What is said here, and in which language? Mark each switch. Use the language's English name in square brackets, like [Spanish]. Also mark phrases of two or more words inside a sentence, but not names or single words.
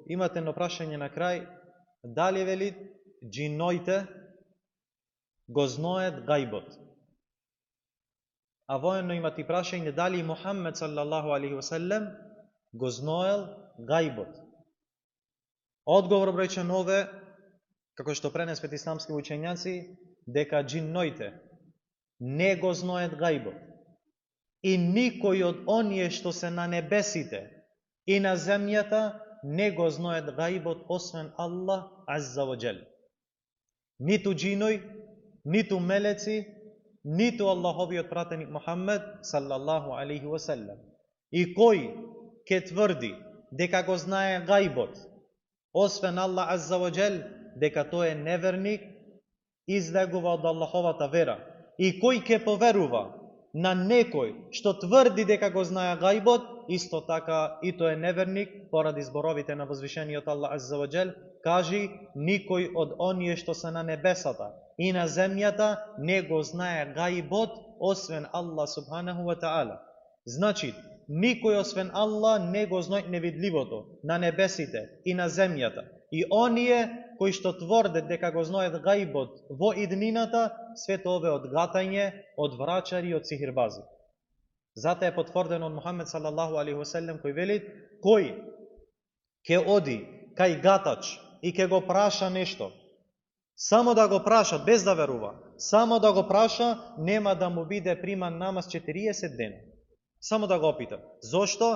[Macedonian] Имате едно прашање на крај, дали вели џиноите го знаат гајбот? А воено имате прашање дали Мухаммед [Arabic] صلى الله عليه وسلم [Macedonian] го знаел гајбот? Одговор бројчен ове, како што пренесвет исламски учењаци, дека џинноите не го знаат гајбот. И никој од оние што се на небесите и на земјата не го знаат гајбот освен Аллах [Arabic] عز وجل. [Macedonian] Ниту џиној, ниту мелеци, ниту Аллаховиот пратеник Мухаммед [Arabic] صلى الله عليه وسلم. [Macedonian] И кој ке тврди дека го знае гајбот освен Аллах [Arabic] عز وجل, [Macedonian] дека тој е неверник, излегува од Аллаховата вера. И кој ке поверува на некој што тврди дека го знае гајбот, исто така и тој е неверник, поради зборовите на возвишениот Аллах [Arabic] عز وجل, [Macedonian] кажи, никој од оние што се на небесата и на земјата не го знае гајбот освен Аллах [Arabic] سبحانه وتعالى. [Macedonian] Значи, никој освен Аллах не го знае невидливото на небесите и на земјата. И оние кои што тврдат дека го знаат гајбот во иднината, свето ове од гатање, од врачари и од сихирбази. Зато е потврдено од Мухаммед [Arabic] صلى الله عليه وسلم [Macedonian] кој вели, кој ке оди кај гатач и ке го праша нешто, само да го праша без да верува, само да го праша, нема да му биде приман намаз 40 дена. Само да го опита. Зошто?